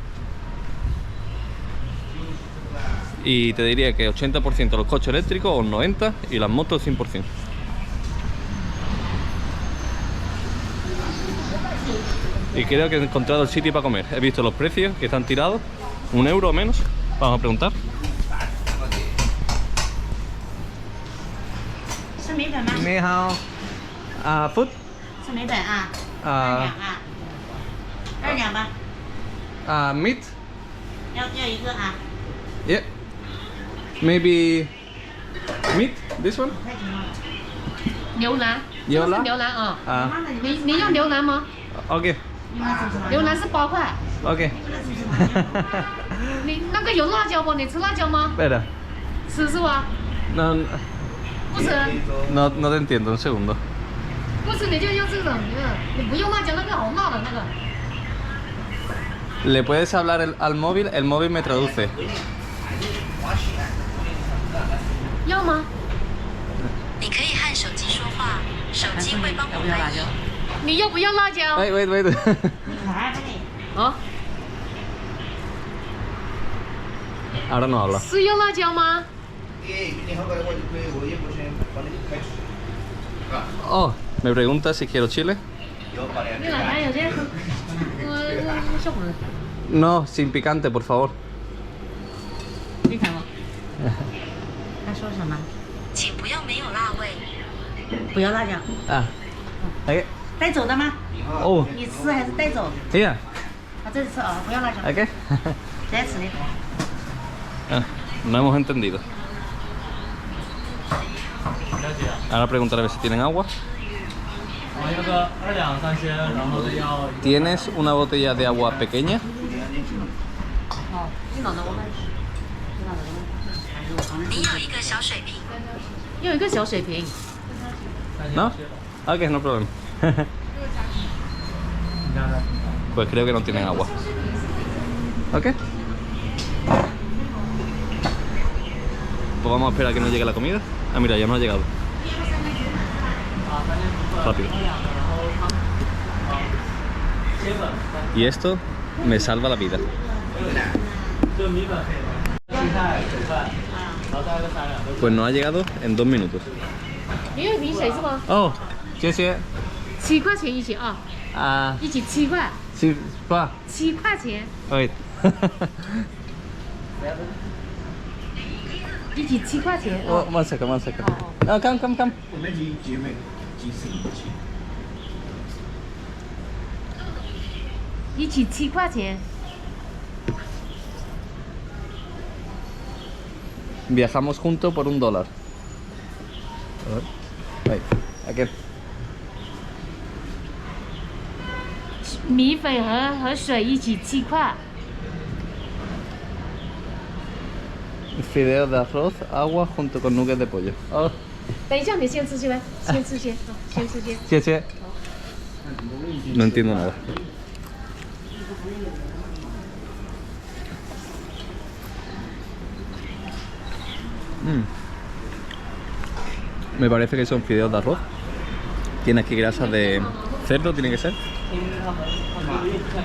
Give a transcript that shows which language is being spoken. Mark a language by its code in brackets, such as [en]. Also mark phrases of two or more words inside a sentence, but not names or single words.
[es] Y te diría que 80% los coches eléctricos o 90% y las motos 100%. Y creo que he encontrado el sitio para comer. He visto los precios que están tirados, 1 euro o menos. Vamos a preguntar. [zh] 是米粉吗？你好，food 是米粉啊，2 啊两啊，2两吧， [en] meat [zh] 要一个啊， [en] yeah maybe meat this one [zh] 太轻了。牛腩，牛腩这个是牛腩啊。啊你要牛腩吗？ [en] OK [zh] 牛腩是8块。 [en] OK [zh] 你那个有辣椒不？你吃辣椒吗？ [es] espera [zh] 吃是吧？ [es] no [zh] 不吃， [es] no te entiendo un segundo [zh] 不吃你就用这种你不用辣椒，那个好辣的那个。 [es] le puedes hablar al móvil, el móvil me traduce [zh] 要吗？你可以和手机说话，手机会帮我翻译。你要不要辣椒？ [en] wait [zh] 可爱呗。啊， [es] ahora no habla [zh] 是要辣椒吗？ [es] oh me pregunta si quiero chile [zh] 你老板有这小伙子， [es] no sin picante por favor [zh] 你看吗？他说什么？请不要没有辣味。不要辣椒， [en] ah OK [zh] 带走的吗？ oh 你吃还是带走？ [en] yeah [zh] 他这里吃啊，不要辣椒， [en] OK [zh] 直接吃的。 [es] ah, no hemos entendido ahora preguntar a ver si tienen agua ¿tienes una botella de agua pequeña? [zh] 哦，你老的我们，你有一个小水瓶，要一个小水瓶。 [es] ¿No? Ok, no problema pues creo que no tienen agua Ok pues vamos a esperar a que nos llegue la comida. Ah, mira, ya nos ha llegado. Rápido. Y esto me salva la vida. Pues nos ha llegado en 2 minutos. [zh] 你有一瓶水是吗？ Oh, 谢谢。 7块钱一起啊，啊，一起7块 [es] sí, va. [zh] ，7 块钱， [en] Wait. [zh] 一起7块钱。 [en] Oh, one second. Oh, come. [zh] 一起7块钱。 [es] Viajamos juntos por $1. A ver. [en] Wait. Again. [zh] 米粉和水一起7块。 [es] Fideos de arroz, agua junto con nuggets de pollo. Oh, [zh] 等一下，你先吃先呗，先吃先，先吃先。谢谢. [es] No entiendo nada. Me parece que son fideos de arroz. Tiene aquí grasa de cerdo, tiene que ser.